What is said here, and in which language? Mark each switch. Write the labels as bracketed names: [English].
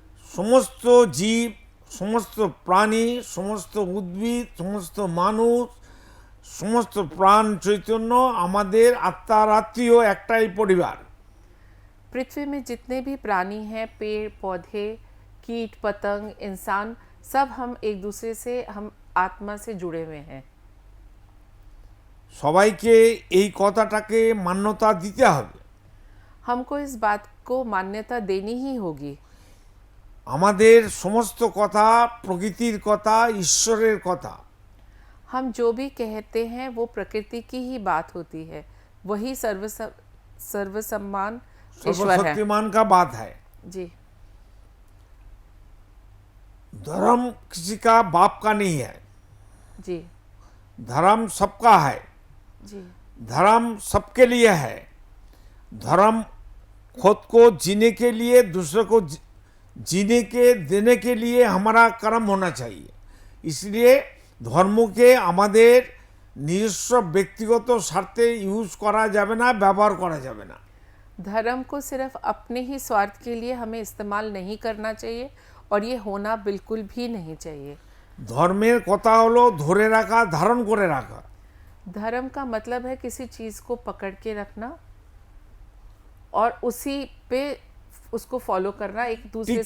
[Bangla] সমস্ত জীব, সমস্ত প্রাণী, সমস্ত উদ্ভিদ, সমস্ত মানুষ, সমস্ত প্রাণ চৈতন্য আমাদের আত্মার আত্মীয়, একটাই পরিবার। [Hindi] पृथ्वी में जितने भी प्राणी हैं, पेड़ पौधे, कीट पतंग, इंसान, सब हम एक दूसरे से, हम आत्मा से जुड़े हुए हैं। [Bangla] সবাইকে এই কথাটাকে মান্যতা দিতে হবে। [Hindi] हमको इस बात को मान्यता देनी ही होगी। [Bangla] আমাদের সমস্ত কথা প্রকৃতির কথা, ঈশ্বরের কথা। [Hindi] हम जो भी कहते हैं वो प्रकृति की ही बात होती है, वही सर्वसम्मान ईश्वर है। सर्वशक्तिमान का बात है। जी, धर्म किसी का बाप का नहीं है, जी, धर्म सबका है, जी, धर्म सबके लिए है। धर्म खुद को जीने के लिए, दूसरे को जीने के देने के लिए हमारा कर्म होना चाहिए। इसलिए [Bangla] ধর্মকে আমাদের নিজস্ব ব্যক্তিগত স্বার্থে ইউজ করা যাবে না, ব্যবহার করা যাবে না। [Hindi] धर्म को सिर्फ अपने ही स्वार्थ के लिए हमें इस्तेमाल नहीं करना चाहिए और ये होना बिल्कुल भी नहीं चाहिए। [Bangla] ধর্মের কথা হলো ধরে রাখা, ধারণ করে রাখা। [Hindi] धर्म का मतलब है किसी चीज़ को पकड़ के रखना और उसी पे उसको फॉलो करना, एक दूसरे